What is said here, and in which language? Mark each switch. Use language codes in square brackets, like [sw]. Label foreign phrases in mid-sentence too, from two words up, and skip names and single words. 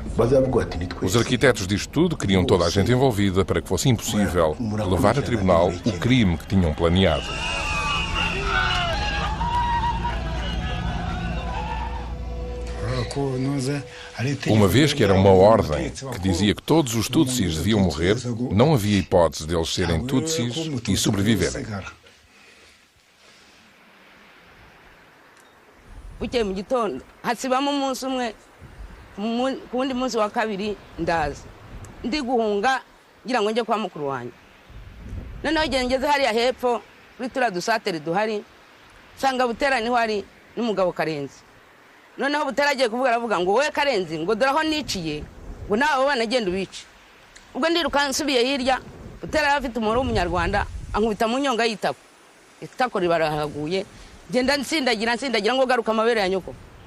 [pt] Os arquitetos disto tudo queriam toda a gente envolvida para que fosse impossível levar a tribunal o crime que tinham planeado. Uma vez que era uma ordem que dizia que todos os Tutsis deviam morrer, não havia hipótese deles serem Tutsis e sobreviverem. [rw] Bukeye mu gitondo hasibamo umunsi umwe ku wundi munsi wa kabiri ndaza ndi guhunga ngira ngo njye kwa mukuru wanjye noneho igihe ngeze hariya hepfo kuri turiya dusatere duhari nsanga Butera niho ari n'umugabo Karenzi noneho Butera agiye kuvuga aravuga ngo wowe Karenzi ngo dore aho niciye ngo nawe bana genda ubice ubwo ndiruka nsubiye hirya Butera afite umuro w'umunyarwanda ankubita mu nyonga y'itako itako ribarahaguye genda nsindagira ngo garuka amabere ya nyoko